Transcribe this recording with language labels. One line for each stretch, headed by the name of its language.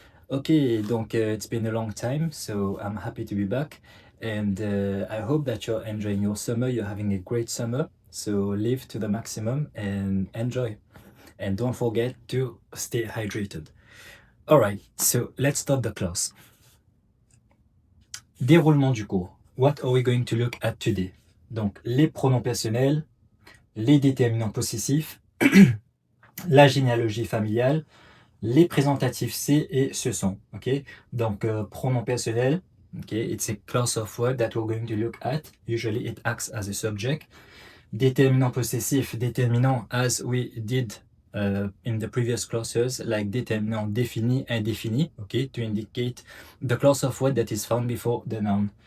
English: Okay, donc it's been a long time, so I'm happy to be back and I hope that you're enjoying your summer, you're having a great summer, so live to the maximum and enjoy. And don't forget to stay hydrated. Alright, so let's start the class.
French: Déroulement du cours.
English: What are we going to look at today?
French: Donc, les pronoms personnels, les déterminants possessifs, la généalogie familiale, les présentatifs c'est et ce sont. Ok, donc pronom personnel.
English: Ok, it's a class of words that we're going to look at. Usually it acts as a subject. Déterminant possessif, déterminant as we did in the previous classes, like déterminant défini, indéfini. Okay, to indicate the class of word that is found before the noun.